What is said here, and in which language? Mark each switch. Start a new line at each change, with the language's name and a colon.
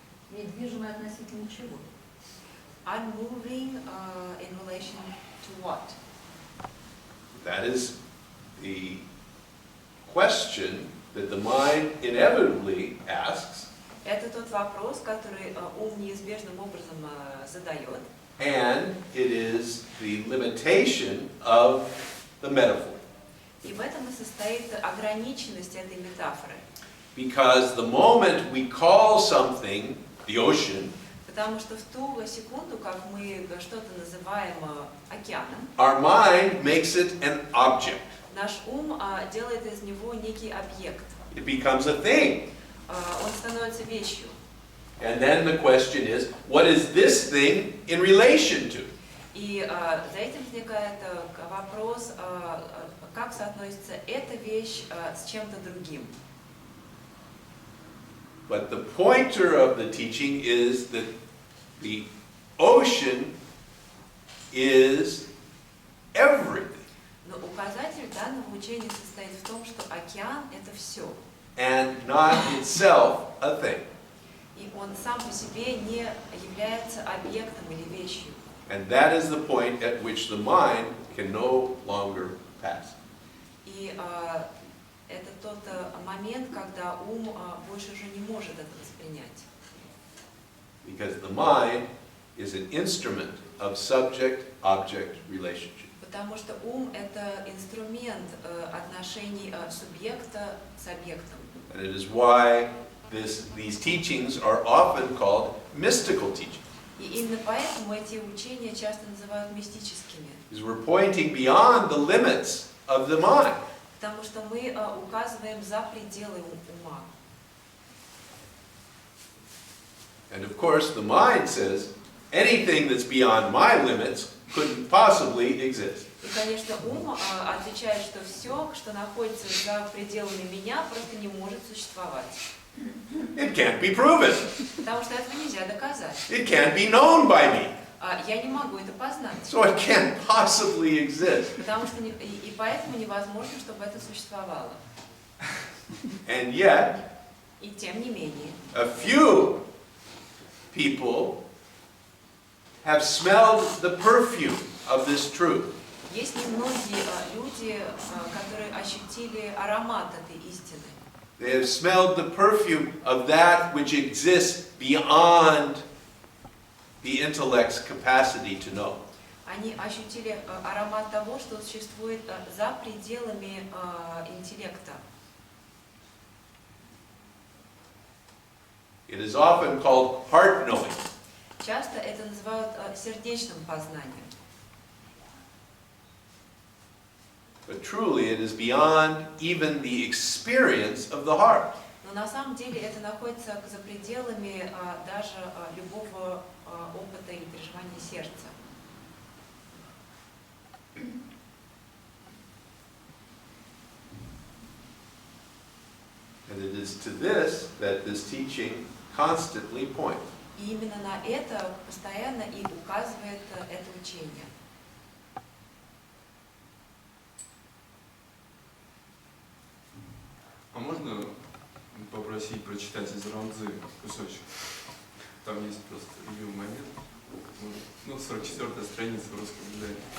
Russian: Недвижимое относительно чего?
English: Unmoving in relation to what? That is the question that the mind inevitably asks,
Russian: Это тот вопрос, который ум неизбежным образом задает.
English: and it is the limitation of the metaphor.
Russian: И в этом и состоит ограниченность этой метафоры.
English: Because the moment we call something the ocean,
Russian: Потому что в ту секунду, как мы что-то называем океаном,
English: our mind makes it an object.
Russian: наш ум делает из него некий объект.
English: It becomes a thing.
Russian: Он становится вещью.
English: And then the question is, what is this thing in relation to?
Russian: И за этим возникает вопрос, как соотносится эта вещь с чем-то другим.
English: But the pointer of the teaching is that the ocean is everything.
Russian: Но указатель данного учения состоит в том, что океан — это все.
English: And not itself a thing.
Russian: И он сам по себе не является объектом или вещью.
English: And that is the point at which the mind can no longer pass.
Russian: И это тот момент, когда ум больше уже не может это воспринять.
English: Because the mind is an instrument of subject-object relationship.
Russian: Потому что ум — это инструмент отношений субъекта с объектом.
English: And it is why these teachings are often called mystical teachings.
Russian: И именно поэтому эти учения часто называют мистическими.
English: Because we're pointing beyond the limits of the mind.
Russian: Потому что мы указываем за пределы ума.
English: And of course, the mind says, anything that's beyond my limits couldn't possibly exist.
Russian: И, конечно, ум отвечает, что все, что находится за пределами меня, просто не может существовать.
English: It can't be proven.
Russian: Потому что этого нельзя доказать.
English: It can't be known by me.
Russian: Я не могу это познать.
English: So it can't possibly exist.
Russian: Потому что и поэтому невозможно, чтобы это существовало.
English: And yet,
Russian: И тем не менее,
English: a few people have smelled the perfume of this truth.
Russian: есть немногие люди, которые ощутили аромат этой истины.
English: They have smelled the perfume of that which exists beyond the intellect's capacity to know.
Russian: Они ощутили аромат того, что существует за пределами интеллекта.
English: It is often called heart knowing.
Russian: Часто это называют сердечным познанием.
English: But truly it is beyond even the experience of the heart.
Russian: Но на самом деле это находится за пределами даже любого опыта и переживания сердца.
English: And it is to this that this teaching constantly points.
Russian: И именно на это постоянно и указывает это учение. А можно попросить прочитать из Рам Цзы кусочек? Там есть просто любимый момент. Ну, 44-я страница в русском издании.